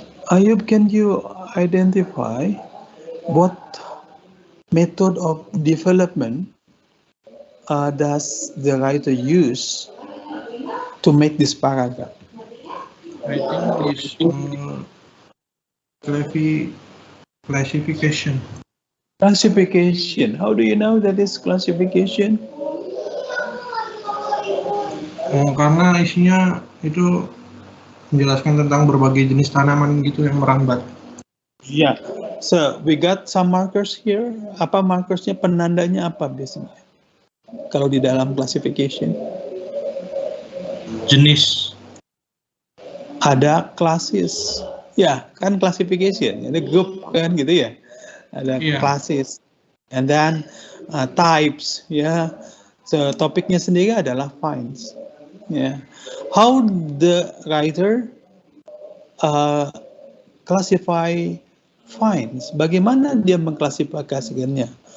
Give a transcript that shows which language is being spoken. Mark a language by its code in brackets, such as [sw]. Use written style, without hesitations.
[en] Ayub, can you identify what method of development does the writer use to make this paragraph? I think it's classification. Classification. How do you know that is classification? [id] Karena isinya itu menjelaskan tentang berbagai jenis tanaman gitu yang merambat. [en] Yeah. So we got some markers here. [id] Apa markersnya? Penandanya apa biasanya? Kalau di dalam classification? Jenis. Ada classes. Ya, kan classification. Ada group kan gitu ya. Ada classes. [en] And then types. [id] Ya. So topiknya sendiri adalah finds. [en] Yeah. How the writer classify finds? [id] Bagaimana dia mengklasifikasikannya?